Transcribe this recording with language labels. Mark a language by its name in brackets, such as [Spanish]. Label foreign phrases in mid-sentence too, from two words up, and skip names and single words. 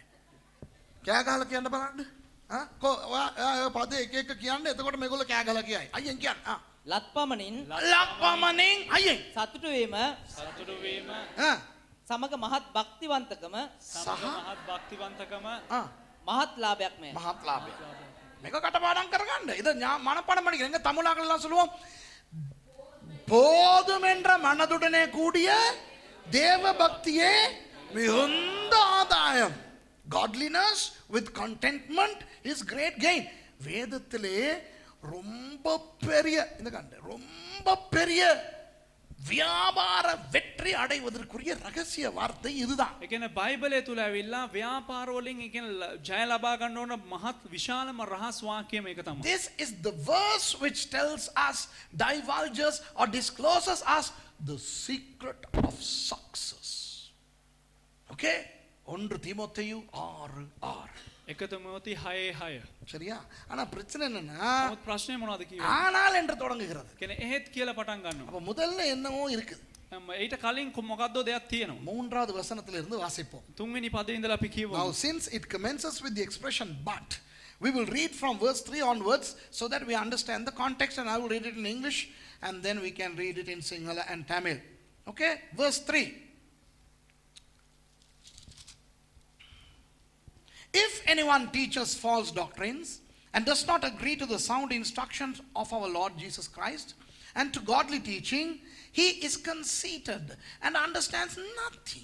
[Sinhala] කෑ ගහලා කියන්න බලන්න. කො ඔය පද එක එක කියන්න. එතකොට මේගොල්ලෝ කෑ ගහලා කියයි. අයියෙන් කියන්න. ලත් පමණින් ලක් පමණින් අයියෙන්. සතුටු වීම සතුටු වීම සමග මහත් භක්තිවන්තකම සමග මහත් භක්තිවන්තකම මහත් ලාභයක්මය. මහත් ලාභය. මේක කටපාඩම් කරගන්න. [Tamil] இத மனப்பாடம் பண்ணிக்கிறேன். எங்க தமிழாக்கள் எல்லாம் சொல்லுவோம் போதும் என்ற மனதுடனே கூடிய தேவ பக்தியே மிகுந்த ஆதாயம். [English] Godliness with contentment is great gain. [Tamil] வேதத்திலே ரொம்ப பெரிய இந்த கண்ட ரொம்ப பெரிய வியாபார வெற்றி அடைவதற்குரிய ரகசிய வார்த்தை இதுதான். [Sinhala] ඒ කියන්නේ බයිබලය තුල ඇවිල්ලා ව්‍යාපාර වලින් ඒ කියන්නේ ජය ලබා ගන්න ඕන මහත් විශාලම රහස් වාක්‍යය මේක තමයි. [English] This is the verse which tells us, divulges or discloses us the secret of success. [Tamil] Okay? 1 தீமோத்தேயு 6:6. [Sinhala] 1 තිමෝති 6:6. [Tamil] சரியா? ஆனா பிரச்சனை என்னன்னா [Sinhala] නමුත් ප්‍රශ්නේ මොනවද කියන්නේ? [Tamil] ஆனால் என்று தொடங்குகிறது. [Sinhala] කියන්නේ එහෙත් කියලා පටන් ගන්නවා. [Tamil] அப்ப முதல்ல என்னவோ இருக்குது. [Sinhala] ඊට කලින් මොකද්දෝ දෙයක් තියෙනවා. [Tamil] மூன்றாவது வசனத்திலிருந்து வாசிப்போம். [Sinhala] තුන්වෙනි පදේ ඉඳලා අපි කියවමු. [English] Now since it commences with the expression but, we will read from verse 3 onwards so that we understand the context, and I will read it in English and then we can read it in Sinhala and Tamil. Okay? Verse 3. If anyone teaches false doctrines and does not agree to the sound instructions of our Lord Jesus Christ and to godly teaching, he is conceited and understands nothing.